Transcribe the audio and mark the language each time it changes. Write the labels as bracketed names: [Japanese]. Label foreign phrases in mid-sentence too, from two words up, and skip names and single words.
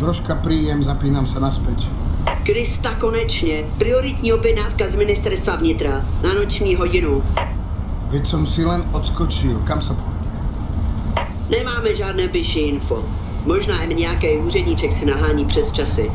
[Slovak] Dneska príjem, zapínam sa naspäť. [Czech] Krista, konečně. Prioritní objednávka z ministerstva vnitra. Na noční hodinu. [Slovak] Veď som si len odskočil. Kam sa pôjde? [Czech] Nemáme žádné bližší info. Možná jen nějaký úředníček si nahání přes časy.